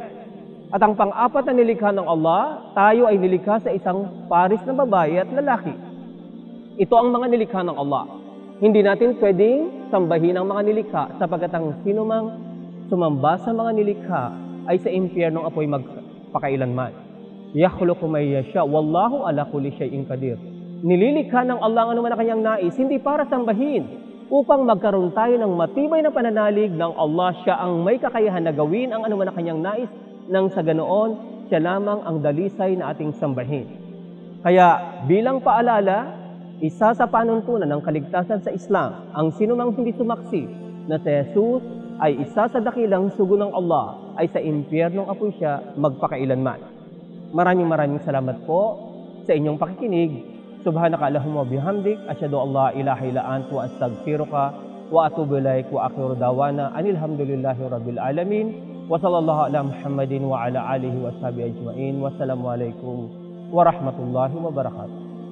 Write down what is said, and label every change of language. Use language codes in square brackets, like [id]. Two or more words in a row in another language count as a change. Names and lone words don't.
[tl] At ang pang-apat na nilikha ng Allah, tayo ay nilikha sa isang paris na babae at lalaki. Ito ang mga nilikha ng Allah. Hindi natin pwedeng sambahin ang mga nilikha sapagkat ang sinumang sumamba sa mga nilikha ay sa impyernong apoy magpakailanman. [ar] يخلق ما يشاء والله على كل شيء قدير. [tl] Nililikha ng Allah ang anuman na kanyang nais, hindi para sambahin, upang magkaroon tayo ng matibay na pananalig ng Allah. Siya ang may kakayahan na gawin ang anuman na kanyang nais, nang sa ganoon, siya lamang ang dalisay na ating sambahin. Kaya bilang paalala, isa sa panuntunan ng kaligtasan sa Islam, ang sinumang hindi sumaksi na si Jesus ay isa sa dakilang sugo ng Allah, ay sa impyernong apoy siya magpakailanman. Maraming salamat po sa inyong pakikinig. [ar] سبحانك اللهم بحمدك أشهد أن لا إله إلا أنت وأستغفرك وأتوب إليك وآخر دعوانا أن الحمد لله رب العالمين وصلى الله على محمد وعلى آله وصحبه أجمعين. والسلام عليكم ورحمة الله وبركاته.